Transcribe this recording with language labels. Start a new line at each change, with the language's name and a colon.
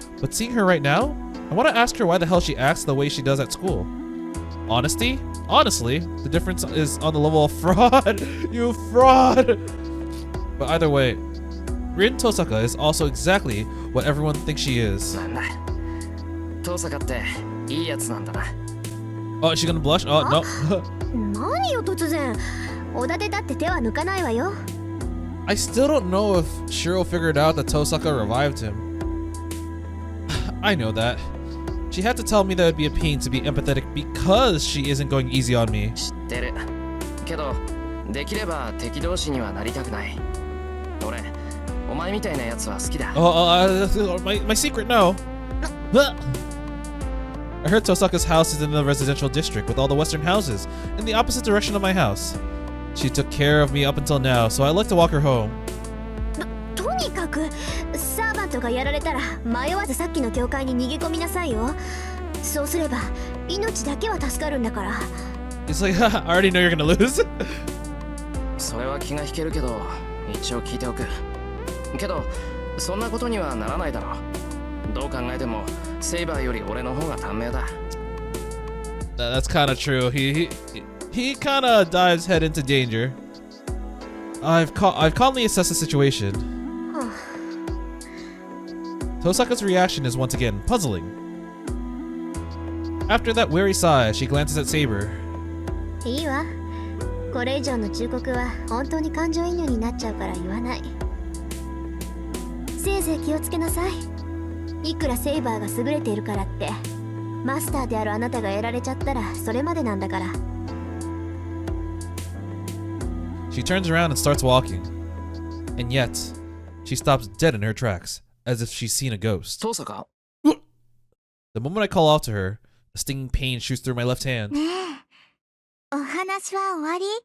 English: But seeing her right now, I want to ask her why the hell she acts the way she does at school. Honesty? Honestly, the difference is on the level of fraud. You fraud! But either way, Rin Tohsaka is also exactly what everyone thinks she is.
Japanese: Tosaka っていいやつなんだな。
English: Oh, is she gonna blush? Oh, no.
Japanese: 何よ突然。おだてだって手は抜かないわよ。
English: I still don't know if Shirou figured out that Tosaka revived him. I know that. She had to tell me that it would be a pain to be empathetic because she isn't going easy on me.
Japanese: 知ってる。けど、できれば敵同士にはなりたくない。俺、お前みたいなやつは好きだ。
English: My secret, no. I heard Tosaka's house is in the residential district with all the western houses in the opposite direction of my house. She took care of me up until now, so I like to walk her home.
Japanese: とにかくサーバントがやられたら迷わずさっきの教会に逃げ込みなさいよ。そうすれば命だけは助かるんだから。
English: It's like, I already know you're gonna lose.
Japanese: それは気が引けるけど、一応聞いておく。けど、そんなことにはならないだろう。どう考えてもセイバーより俺の方が短命だ。
English: That's kind of true. He kind of dives head into danger. I've calmly assessed the situation. Tosaka's reaction is once again puzzling. After that weary sigh, she glances at Saber.
Japanese: いいわ。これ以上の忠告は本当に感情移入になっちゃうから言わない。せいぜい気をつけなさい。いくらセイバーが優れているからってマスターであるあなたがやられちゃったらそれまでなんだから。
English: She turns around and starts walking. And yet, she stops dead in her tracks, as if she's seen a ghost.
Japanese: トサカ
English: The moment I call out to her, a stinging pain shoots through my left hand.
Japanese: ねえ、お話は終わり？